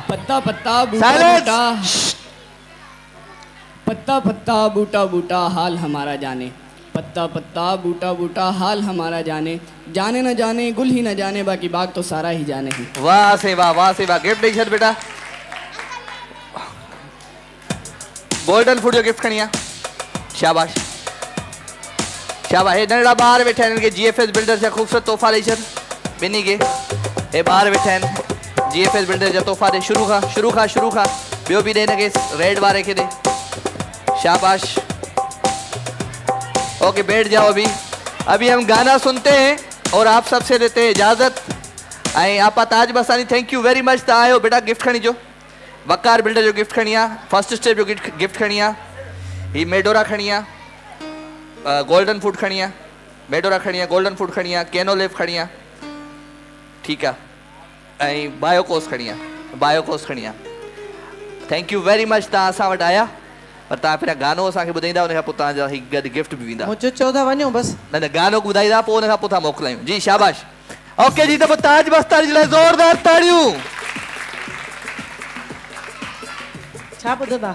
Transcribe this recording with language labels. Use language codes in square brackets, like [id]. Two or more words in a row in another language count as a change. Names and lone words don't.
[ur] پتا پتا بوٹا بوٹا، پتا پتا بوٹا بوٹا حال ہمارا جانے. پتا پتا بوٹا بوٹا حال ہمارا جانے. جانے نہ جانے گل ہی نہ جانے، باقی باغ تو سارا ہی جانے ہی. واہ سے واہ، واہ سے واہ۔ گفٹ نہیں بیٹا. [sd] गोल्डन फूड जो गिफ्ट खणिया। शाबाश शाबाश। हे नंढड़ा ॿार वेठा आहिनि, इनखे जीएफएस बिल्डर जा ख़ूबसूरत तोहफ़ा ॾेई छॾ ॿिन्ही खे। हे ॿार वेठा आहिनि, जीएफएस बिल्डर जा तोहफ़ा ॾे। शुरू खां शुरू खां शुरू खां ॿियो बि ॾे हिनखे, रेड वारे खे ॾे। [ur] شاباش۔ اوکے بیٹھ جاؤ. ابھی ہم گانا سنتے ہیں اور آپ سب سے لیتے ہیں اجازت. [sd] आई आपा [en] ताज मस्तानी thank you very much. [sd] ता आयो बेटा गिफ्ट खणी जो। वकार बिल्डर जो गिफ्ट खणी आ। फर्स्ट स्टेप जो गिफ्ट खणी आ। ही मेडोरा खणी आ। गोल्डन फूड खणी आ। मेडोरा खणी आ, गोल्डन फूड खणी आ, कैनोलिव खणी आ। [ur] ٹھیک ہے. [sd] आई बायोकोस खणी आ, बायोकोस खणी आ। [en] Thank you very much. [sd] ता असां वटि आया पर ता पहिरियां गानो असांखे ॿुधाईंदा, उन खां पोइ तव्हांजा गॾु गिफ्ट बि वेंदा। मुझे चौथा वञो बस। न न गानो ॿुधाईंदा, पोइ उन खां पोइ था मोकिलायूं। जी शाबाश। ओके जी, त पोइ ताज मस्तानी जे लाइ ज़ोरदार ताड़ियूं। छा ॿुधंदा?